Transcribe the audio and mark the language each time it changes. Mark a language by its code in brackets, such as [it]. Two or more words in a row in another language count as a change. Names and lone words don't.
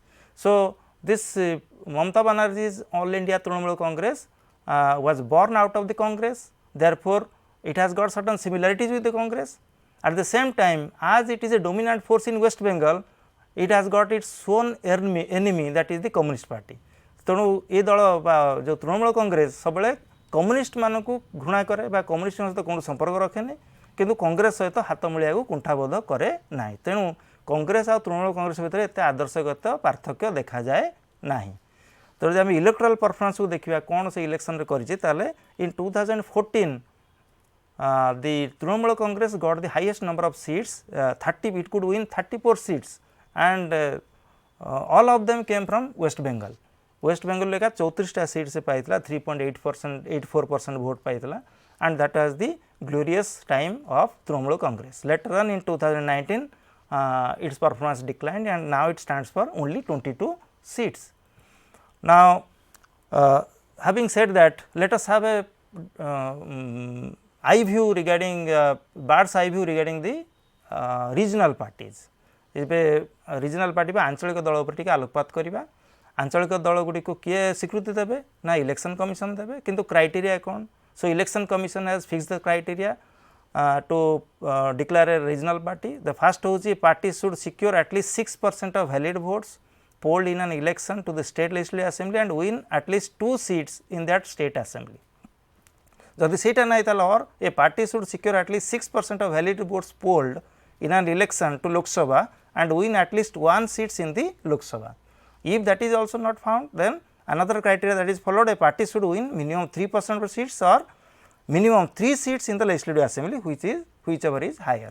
[en] So, this Mamata Banerjee's All India Trinamool Congress was born out of the Congress, therefore, it has got certain similarities with the Congress. At the same time, as it is a dominant force in West Bengal, it has got its own enemy, that is the Communist Party. [or] ତେଣୁ ଏ ଦଳ ବା ଯେଉଁ ତୃଣମୂଳ କଂଗ୍ରେସ ସବୁବେଳେ କମ୍ୟୁନିଷ୍ଟ ମାନଙ୍କୁ ଘୃଣା କରେ ବା କମ୍ୟୁନିଷ୍ଟଙ୍କ ସହିତ କୌଣସି ସମ୍ପର୍କ ରଖେନି, କିନ୍ତୁ କଂଗ୍ରେସ ସହିତ ହାତ ମିଳାଇବାକୁ କୁଣ୍ଠାବୋଧ କରେ ନାହିଁ। ତେଣୁ କଂଗ୍ରେସ ଆଉ ତୃଣମୂଳ କଂଗ୍ରେସ ଭିତରେ ଏତେ ଆଦର୍ଶଗତ ପାର୍ଥକ୍ୟ ଦେଖାଯାଏ ନାହିଁ। ତେଣୁ ଯଦି ଆମେ [en] electoral performanceକୁ [or] ଦେଖିବା କ'ଣ ସେ ଇଲେକ୍ସନରେ କରିଛି, ତାହେଲେ [en] ଇନ୍ 2014 the Trinamool Congress got the highest number of seats, 30, it could win 34 seats, and all of them came from West Bengal. [or] West Bengal ଲେଖା 34ଟା seats ସେ ପାଇଥିଲା, 3.84% vote ପାଇଥିଲା, [en] and that was the glorious time of Trinamool Congress. Later on in 2019 its performance declined, and now it stands for only 22 seats. Now, having said that, let us have a eye view regarding bird's eye view regarding the regional parties. [or] ଏବେ [en] regional party [or] ବା ଆଞ୍ଚଳିକ ଦଳ ଉପରେ ଟିକେ ଆଲୋକପାତ କରିବା। ଆଞ୍ଚଳିକ ଦଳ ଗୁଡ଼ିକୁ କିଏ ସ୍ୱୀକୃତି ଦେବେ ନା ଇଲେକ୍ସନ୍ କମିଶନ୍ ଦେବେ, କିନ୍ତୁ କ୍ରାଇଟେରିଆ କ'ଣ? [en] So Election Commission has fix the criteria to declare a regional party. the first ହେଉଛି party should secure atleast 6% of valid votes polled in an election to the state legislative assembly and win at least 2 seats in that state assembly. [or] ଯଦି ସେଇଟା ନାହିଁ ତାହେଲେ [en] or a party should secure atleast 6% of valid votes polled in an election to Lok Sabha and win at least 1 seats in the Lok Sabha. If that is also not found, then another criteria that is followed, a party should win minimum 3% of seats or minimum 3 seats in the legislative assembly, whichever is higher.